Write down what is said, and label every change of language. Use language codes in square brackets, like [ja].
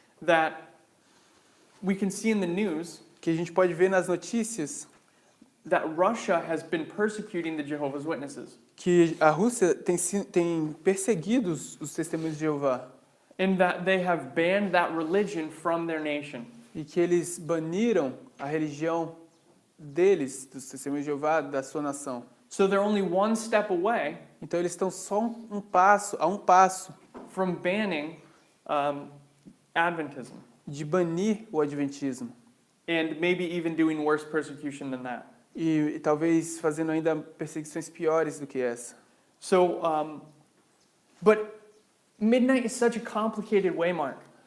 [en] that we can see in the news [pt] que a gente pode ver nas notícias [en] that Russia has been persecuting the Jehovah's Witnesses, [pt] que a Rússia tem perseguido os testemunhos de Jeová [en] and that they have banned that religion from their nation. [pt] e que eles baniram a religião deles, dos testemunhos de Jeová, da sua nação. [en] So they're only one step away [pt] Então eles estão só a um passo [en] from banning Adventism, [pt] de banir o adventismo [en] and maybe even doing worse persecution than that. [pt] e talvez fazendo ainda perseguições piores do que essa. [en] So, but midnight is such a complicated way, Mark.